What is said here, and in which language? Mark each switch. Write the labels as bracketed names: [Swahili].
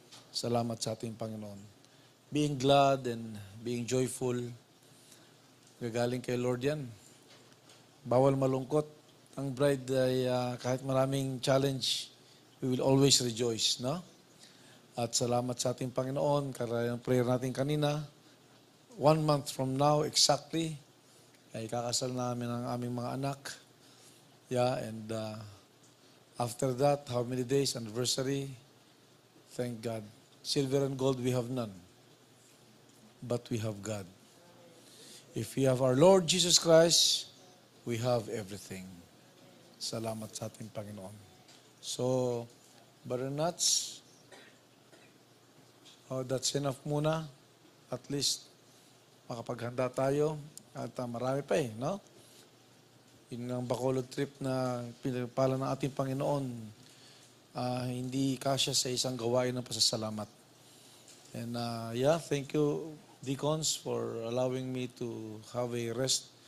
[Filipino] Salamat sa ating Panginoon. [English] Being glad and being joyful, [Filipino] gagaling kay Lord yan. Bawal malungkot. Ang bride ay kahit maraming challenge, [English] we will always rejoice, [Filipino] no? At salamat sa ating Panginoon, karaya ng prayer natin kanina. 1 month from now, exactly, ay kakasal namin ang aming mga anak. [English] Yeah, and after that, how many days, anniversary, thank God. Silver and gold, we have none. But we have God. If we have our Lord Jesus Christ, we have everything. [Filipino] Salamat sa ating Panginoon. So, Brother Nuts, [English] that's enough [Filipino] muna. At least, makapaghanda tayo. At marami pa no? Yun ang Bacolod trip na pinagpala ng ating Panginoon, hindi kasya sa isang gawain ng pasasalamat. [English] And thank you, Deacons, for allowing me to have a rest.